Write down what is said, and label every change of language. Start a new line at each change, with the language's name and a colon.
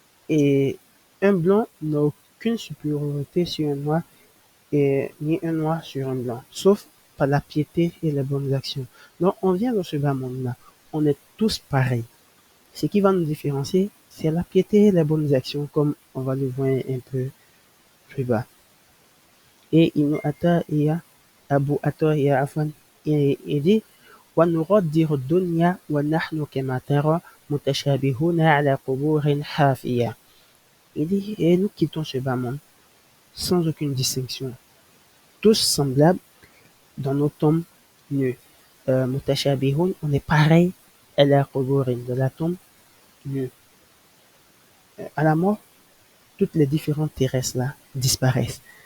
French: Et un blanc n'a aucune supériorité sur un noir et ni un noir sur un blanc, sauf par la piété et les bonnes actions. Donc on vient dans ce bas monde-là, on est tous pareils. Ce qui va nous différencier, c'est la piété et les bonnes actions, comme on va le voir un peu plus bas.
Arabic: Et Ibn Ata'iyya, Abu Ata'iyya Afwan,
French: il dit
Arabic: وَنُرَدِّرُ الدُّنْيَا وَنَحْنُ كَمَا تَرَى مُتَشَابِهُونَ عَلَى قُبُورٍ حَافِيَةٍ.
French: Il dit, et nous quittons ce bas monde sans aucune distinction, tous semblables dans nos tombes nues. Mutashabihun, on est pareil à la quburin, de la tombe nue. À la mort, toutes les différentes terrestres là disparaissent.